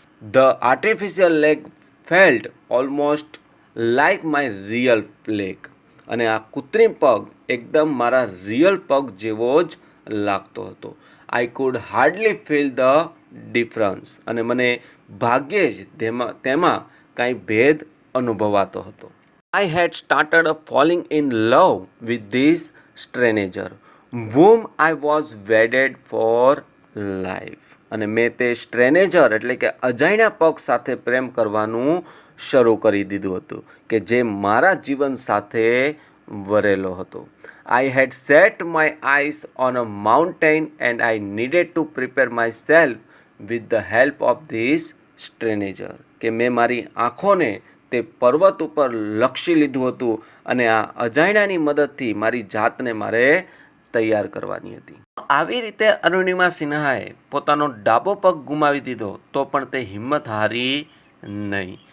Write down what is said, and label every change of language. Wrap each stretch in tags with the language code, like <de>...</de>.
<en>the artificial leg felt almost like my real leg,</en> <gu>અને આ કૃત્રિમ પગ એકદમ મારા રિયલ પગ જેવો જ લાગતો હતો.</gu> <en>I could hardly feel the difference,</en> <gu>અને મને ભાગ્યે જ તેમાં કાંઈ ભેદ અનુભવાતો હતો.</gu> <en>I had started falling in love with this stranger whom I was wedded for life.</en> <gu>અને મેં તે સ્ટ્રેનેજર એટલે કે અજાણ્યા પગ સાથે પ્રેમ કરવાનું શરૂ કરી દીધું હતું કે જે મારા જીવન સાથે વરેલો હતો.</gu> <en>I had set my eyes on a mountain and I needed to prepare myself with the help of this stranger.</en> <gu>કે મેં મારી આંખોને તે પર્વત ઉપર લક્ષી લીધું હતું અને આ અજાણ્યાની મદદથી મારી જાતને મારે તૈયાર કરવાની હતી. આવી રીતે અરુણિમા સિન્હાએ પોતાનો ડાબો પગ ગુમાવી દીધો તો પણ તે હિંમત હારી નહીં</gu>